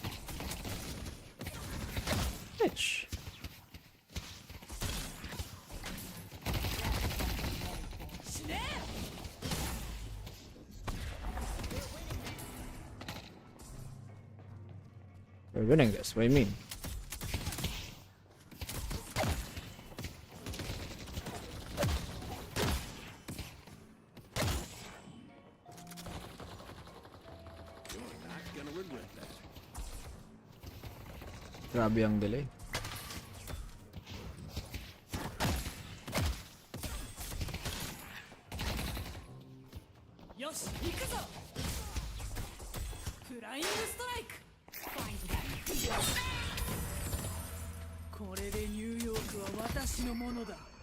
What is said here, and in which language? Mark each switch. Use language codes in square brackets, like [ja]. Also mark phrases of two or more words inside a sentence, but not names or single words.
[en] Bitch. We're winning this. What do you mean? [tl] Grabe ang delay. [ja] Yoshi, 行くぞ。フライングストライク。これでニューヨークは私のものだ。